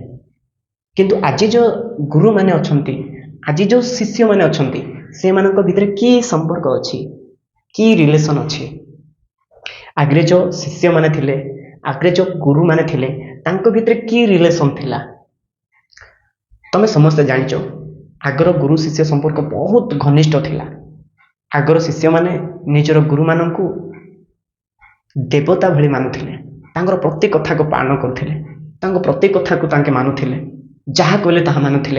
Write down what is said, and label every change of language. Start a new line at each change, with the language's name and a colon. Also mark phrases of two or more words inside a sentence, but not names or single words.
Odia: କିନ୍ତୁ ଆଜି ଯୋ ଗୁରୁ ମାନେ ଅଛନ୍ତି, ଆଜି ଯୋ ଶିଷ୍ୟ ମାନେ ଅଛନ୍ତି, ସେ ମାନଙ୍କ ଭିତର କି ସମ୍ପର୍କ ଅଛି, କି ରିଲେସନ ଅଛି। ଆଗରେ ଯୋ ଶିଷ୍ୟ ମାନେ ଥିଲେ, ଆଗରେ ଯୋ ଗୁରୁ ମାନେ ଥିଲେ, ତାଙ୍କ ଭିତର କି ରିଲେସନ ଥିଲା। ତମେ ସମସ୍ତେ ଜାଣିଛ ଆଗର ଗୁରୁ ଶିଷ୍ୟ ସମ୍ପର୍କ ବହୁତ ଘନିଷ୍ଠ ଥିଲା। ଆଗର ଶିଷ୍ୟମାନେ ନିଜର ଗୁରୁମାନଙ୍କୁ ଦେବତା ଭଳି ମାନୁଥିଲେ, ତାଙ୍କର ପ୍ରତି କଥାକୁ ପାଳନ କରୁଥିଲେ, ତାଙ୍କ ପ୍ରତି କଥାକୁ ତାଙ୍କେ ମାନୁଥିଲେ, ଯାହା କହିଲେ ତାହା ମାନୁଥିଲେ।